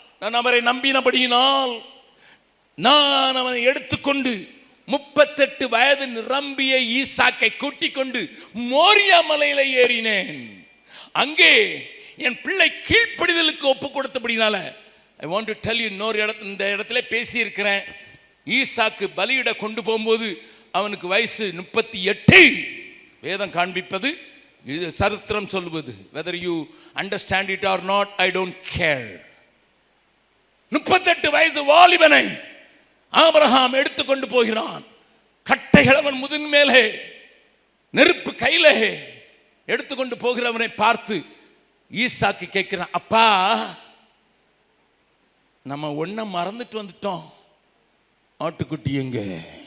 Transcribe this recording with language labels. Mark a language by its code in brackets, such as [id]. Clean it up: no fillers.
[ta] நான் அவரை நம்பினபடியினால் நான் அவனை எடுத்துக்கொண்டு 38 வயது நிரம்பிய ஈசாக்கை கூட்டிக் கொண்டு மோரியா மலையில ஏறினேன். அங்கே என் பிள்ளை கீழ்ப்படிதலுக்கு ஒப்பு கொடுத்தபடினால [en] I want to tell you, [ta] இன்னொரு இந்த இடத்துல பேசி இருக்கிறேன். ஈசாக்கு பலியிட கொண்டு போகும்போது அவனுக்கு வயசு 38. வேதம் காண்பிப்பது இது சரித்திரம் சொல்வது. [en] whether you understand it or not, I don't care. [ta] 38 வயது வாலிபனை ஆபிரகாம் எடுத்துக்கொண்டு போகிறான். கட்டைகள் அவன் முதுகின் மேலே, நெருப்பு கையிலே எடுத்துக்கொண்டு போகிறவனை பார்த்து ஈசாக்கு கேட்கிறான், அப்பா நம்ம ஒன்ன மறந்துட்டு வந்துட்டோம், ஆட்டுக்குட்டி எங்க?